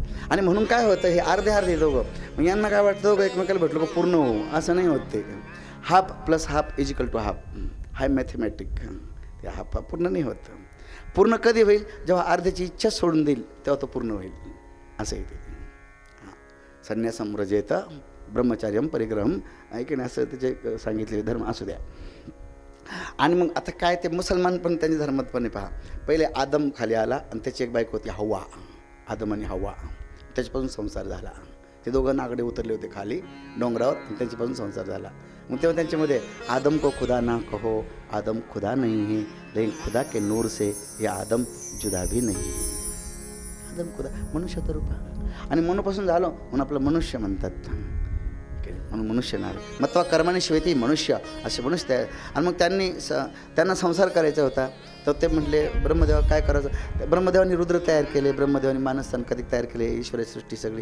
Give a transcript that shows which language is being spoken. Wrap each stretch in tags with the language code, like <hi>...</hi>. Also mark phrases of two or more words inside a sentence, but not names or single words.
<mr>आणि म्हणून काय होतं, हे अर्धे दोघं, मग यांना काय वाटतं दोघं एकमेकाला भेटलो का पूर्ण होऊ, असं नाही होत.</mr> <en>ते half plus half is equal to half.</en> <mr>हाय मॅथमॅटिक. ते हाफ पूर्ण नाही होत. पूर्ण कधी होईल? जेव्हा अर्ध्याची इच्छा सोडून देईल तेव्हा तो पूर्ण होईल. असं येते. हां,</mr> <sa>संन्यासम व्रजेत ब्रह्मचार्यम परिग्रहम</sa> <mr>ऐकणे असं त्याचे सांगितलेले धर्म असू द्या. आणि मग आता काय ते मुसलमान पण त्यांच्या धर्मातपणे पहा. पहिले आदम खाली आला आणि त्याची एक बायको होती हव्वा. आदम आणि हव्वा, त्याच्यापासून संसार झाला. ते दोघं नागडे उतरले होते खाली डोंगरावर आणि त्यांच्यापासून संसार झाला. मग तेव्हा त्यांच्यामध्ये</mr> <hi>आदम को खुदा ना कहो, आदम खुदा नहीं है, लेकिन खुदा के नूर से ये आदम जुदा भी नहीं.</hi> <mr>आदम खुदा मनुष्याचं रूप. आणि मनूपासून झालो म्हणून आपलं मनुष्य म्हणतात. म्हणून मनुष्य नाव मत्वा कर्माने शिवाय मनुष्य असे मनुष्य तयार. आणि मग त्यांना संसार करायचा होता. तर ते म्हटले ब्रह्मदेवा काय करायचं. ब्रह्मदेवानी रुद्र तयार केले, ब्रह्मदेवानी मानस कधी तयार केले, ईश्वरी सृष्टी सगळी.</mr>